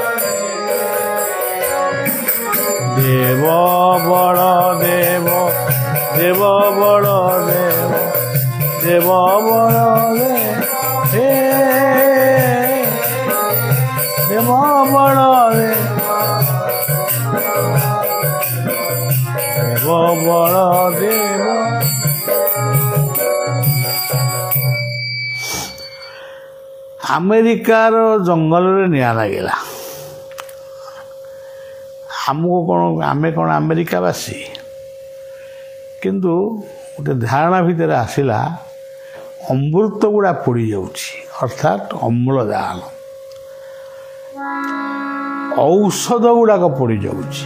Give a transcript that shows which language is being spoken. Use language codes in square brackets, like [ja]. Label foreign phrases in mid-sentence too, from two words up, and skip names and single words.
[or] দেব বড়দেব দেব বড়দেব দেব বড়দেব হে দেব বড়দেব দেব বড়দেব। ଆମେରିକାର ଜଙ୍ଗଲରେ ନିଆଁ ଲାଗିଲା। ଆମକୁ ଆମେ କ'ଣ ଆମେରିକାବାସୀ? କିନ୍ତୁ ଗୋଟେ ଧାରଣା ଭିତରେ ଆସିଲା ଅମୃତ ଗୁଡ଼ା ପୋଡ଼ିଯାଉଛି, ଅର୍ଥାତ୍ ଅମ୍ଳଜାନ, ଔଷଧ ଗୁଡ଼ାକ ପୋଡ଼ିଯାଉଛି।